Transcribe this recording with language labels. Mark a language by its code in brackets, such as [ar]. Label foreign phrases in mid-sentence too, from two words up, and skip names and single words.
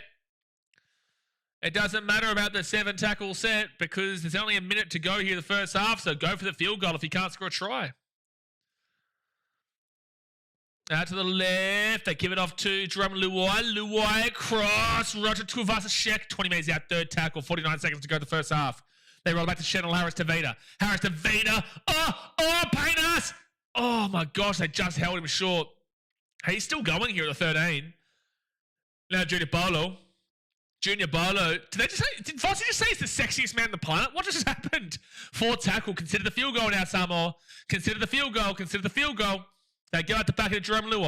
[en] It doesn't matter about the 7 tackle set because there's only a minute to go here the first half, so go for the field goal if you can't score a try. Out to the left. They give it off to Jerome Luai. Luai cross. Roger Tuivasa-Sheck. 20 minutes out. 3rd tackle. 49 seconds to go the first half. They roll back to Chanel Harris-Tavita. Harris-Tavita. Oh, Paynas. Oh, my gosh. They just held him short. He's still going here at the 13. Now Junior Bolo. Did Fossey just say he's the sexiest man on the planet? What just happened? 4th tackle. Consider the field goal now, Samoa. Consider the field goal. They go out the back of Jerome Luai.